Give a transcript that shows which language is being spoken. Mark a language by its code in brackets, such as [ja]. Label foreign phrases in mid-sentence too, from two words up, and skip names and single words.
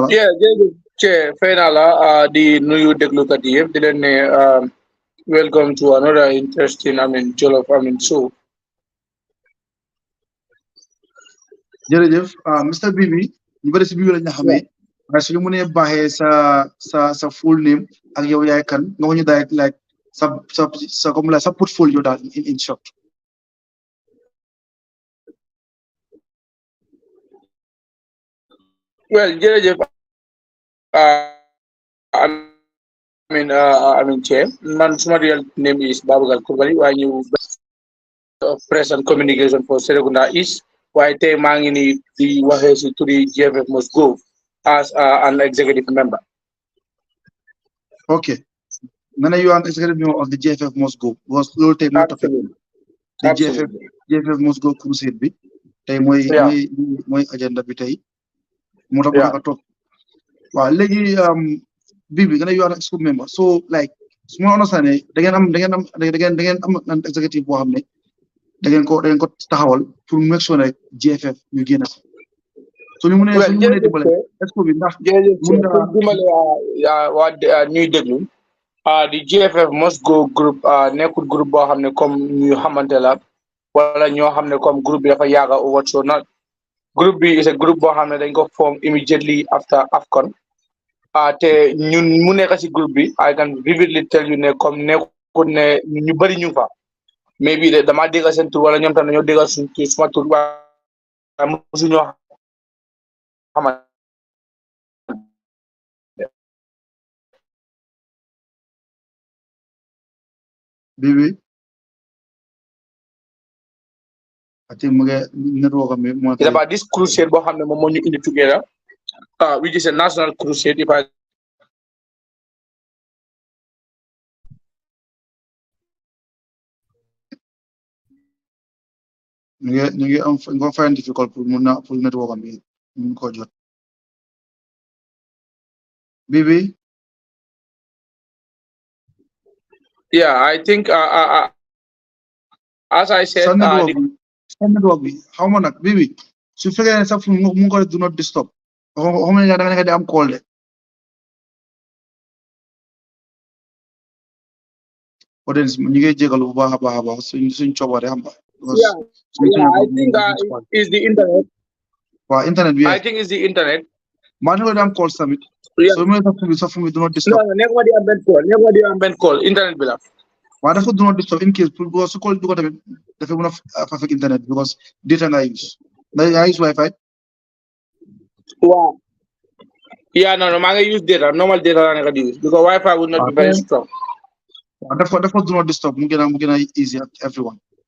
[wo] jërëjëf Che fay naa la di nuyu déglukat yi yëpp di leen ne [en] Welcome to another interesting, Jollof, show. [wo] jërëjëf Mr Bibi ñu bëri si Bibi lañ la [en] Yeah. [wo] xamee waaye suñu mënee baaxee sa [en] full name [wo] ak yow yaay kan nga wax ñu daal like sa comme la sa portfolio daal [en] in short. Well, jërëjëf, Chair. Man, suma real name is Babucarr Krubally. Why you of press and communication for Serekunda East. [wo] Why tey maa ngi nii di waxee si turi GFF must go [en] as an executive member. Okay, [wo] nga ne [en] you are executive member of the GFF must go because [wo] loolu tey mooy [en] topic Absolutely. the Absolutely. [wo] GFF must go crusade bi tey mooy [en] Yeah. [wo] mooy agenda bi tey moo tax [en] Yeah. [wo] nga toog waaw léegi Bibi nga ne [en] you are executive member [wo] so like su ma understand da ngeen am an executive boo xam ne da ngeen ko taxawal pour [en] make sure [wo] ne GFF ñu génn si so ñu mënee [en] Well, [wo] suñu mënee dimbale expo bi ndax jërëjëf mun pour nga dimbale waa ñuy déglu di GFF must go group nekkul groupe boo xam ne comme ñu xamante la wala ñoo xam ne comme groupe bi dafa yàgga [en] or what [wo] so not groupe bi is a groupe boo xam ne dañ ko form [en] immediately after [wo] AFCON te ñun mu nekk si groupe bi [en] I can vividly tell you [wo] ne comme nekkul ne ñu bëri ñu fa maybe de dama dégg seen tur wala ñoom tam dañoo dégg suñ tur suma tur waaye mosuñoo xamante Bibi ati mu ngi network am bi moo [en] it's about this crusade [wo] boo xam ne moom moo ñu indi [en] together which is a national crusade if I [wo] ñu ngi am nga [en] find difficult [wo] pour network am bi mun ko jot Bibi [en] yeah I think as I said [wo] sa network bi xaw ma nag Bibi su fekkee ne sax mu ngi ko def [en] do not disturb [wo] xaw ma ne da nga nekk di am call de audience ñu ngi jégalu bu baax a baax suñ coobare xam nga [en] yeah I think is the internet [wo] waaw internet bi [en] I think is the internet [wo] maa ngi di am call tamit [en] yeah [wo] so mu ne sax fu mi [en] do not disturb [wo] no nekkuma di am benn call internet bi la waaw dafa [en] do not disturb in case [wo] pour su call du ko tamit dafa mën a fekk internet because data nga use nga use wifi waaw yeah no maa ngi use data [en] normal data [wo] laa nekk di use because [en] wifi would not be very strong [wo] waaw dafa do not disturb mu gën a [en] easy at everyone